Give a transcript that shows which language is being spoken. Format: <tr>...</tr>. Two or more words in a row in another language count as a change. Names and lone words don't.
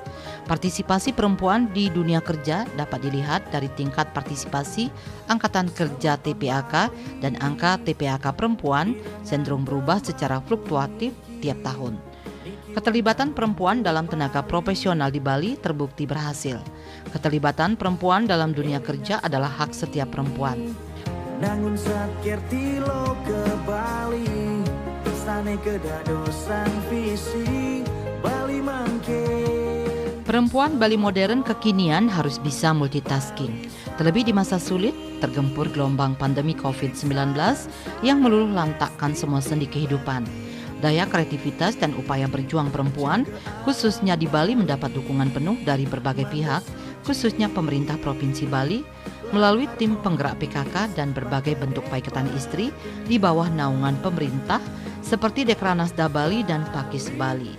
<id>Partisipasi perempuan di dunia kerja dapat dilihat dari tingkat partisipasi Angkatan Kerja TPAK dan angka TPAK perempuan cenderung berubah secara fluktuatif tiap tahun. Keterlibatan perempuan dalam tenaga profesional di Bali terbukti berhasil. Keterlibatan perempuan dalam dunia kerja adalah hak setiap perempuan.</id> <ban>Nangun sakir tilo ke Bali, sane kedadosan visi Bali mangke.</ban> <id>Perempuan Bali modern kekinian harus bisa multitasking. Terlebih di masa sulit, tergempur gelombang pandemi COVID-19 yang meluluh lantakkan semua sendi kehidupan. Daya kreativitas dan upaya berjuang perempuan, khususnya di Bali, mendapat dukungan penuh dari berbagai pihak, khususnya pemerintah Provinsi Bali, melalui tim penggerak PKK dan berbagai bentuk</id> <ban>paiketan istri</ban> <id>di bawah naungan pemerintah seperti Dekranasda Bali dan Pakis Bali.</id>